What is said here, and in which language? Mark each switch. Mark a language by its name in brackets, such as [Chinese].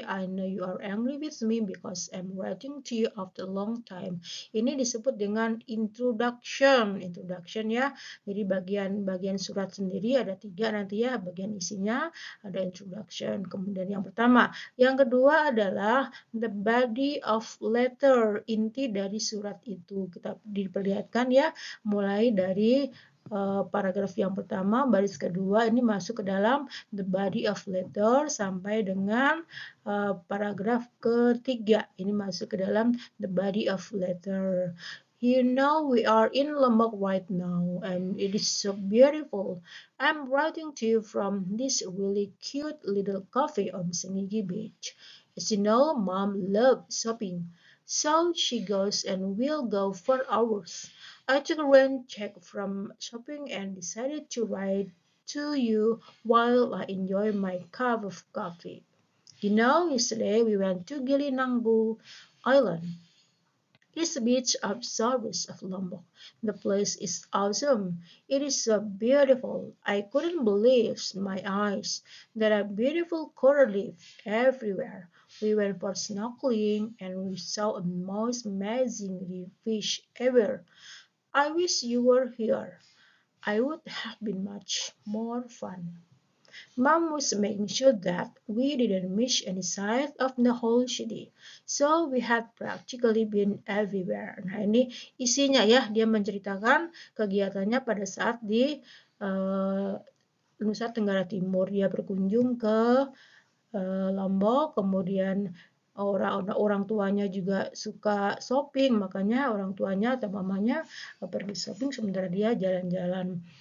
[English] I know you are angry with me because I'm writing to you after a long time. [Indonesian] Ini disebut dengan introduction. Introduction ya. Jadi bagian surat sendiri ada 3 nanti ya. Bagian isinya ada introduction. Kemudian yang pertama. Yang kedua adalah the body of letter. Inti dari surat itu. Kita diperlihatkan ya. Mulai dari paragraf yang pertama, baris kedua ini masuk ke dalam the body of letter sampai dengan paragraf ketiga ini masuk ke dalam the body of letter. [English] You know we are in Lombok right now and it is so beautiful. I'm writing to you from this really cute little cafe on Senggigi Beach. As you know, Mom loves shopping, so she goes and will go for hours. I took a rain check from shopping and decided to write to you while I enjoy my cup of coffee. You know, yesterday we went to Gili Nangbu Island. It's the beach of shores of Lombok. The place is awesome. It is so beautiful. I couldn't believe my eyes. There are beautiful coral reefs everywhere. We went for snorkeling and we saw the most amazing fish ever. I wish you were here. I would have been much more fun. Mom was making sure that we didn't miss any sight of the whole city, so we had practically been everywhere. [Indonesian] Nah, ini isinya ya, dia menceritakan kegiatannya pada saat di Nusa Tenggara Timur. Dia berkunjung ke Lombok, kemudian orang tuanya juga suka shopping, makanya orang tuanya atau mamanya pergi shopping sementara dia jalan-jalan.